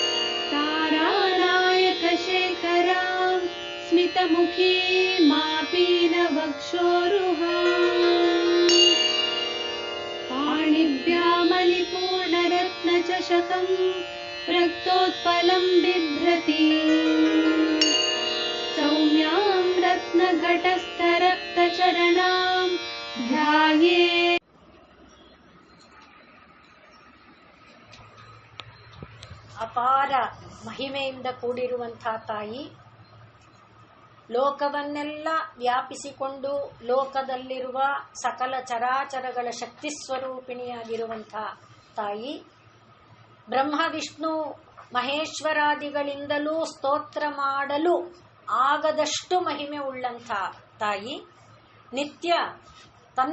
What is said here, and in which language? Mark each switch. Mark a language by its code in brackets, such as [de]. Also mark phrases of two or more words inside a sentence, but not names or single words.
[sa] तारानायकशेखरां स्मितमुखी मापीनवक्षोरुहाम् पाणिभ्यामलिपूर्णरत्नचषकं रक्तोत्पलं बिभ्रति सौम्यां रत्नघटस्थरक्तचरणां ध्यायेत्। [kn] ಅಪಾರ ಮಹಿಮೆಯಿಂದ ಕೂಡಿರುವಂತಹ ತಾಯಿ, ಲೋಕವನ್ನೆಲ್ಲ ವ್ಯಾಪಿಸಿಕೊಂಡು ಲೋಕದಲ್ಲಿರುವ ಸಕಲ ಚರಾಚರಗಳ ಶಕ್ತಿ ಸ್ವರೂಪಿಣಿಯಾಗಿರುವಂತಹ ತಾಯಿ, ಬ್ರಹ್ಮ ವಿಷ್ಣು ಮಹೇಶ್ವರಾದಿಗಳಿಂದಲೂ ಸ್ತೋತ್ರ ಮಾಡಲು ಆಗದಷ್ಟು ಮಹಿಮೆ ಉಳ್ಳಂಥ ತಾಯಿ, ನಿತ್ಯ ತನ್ನ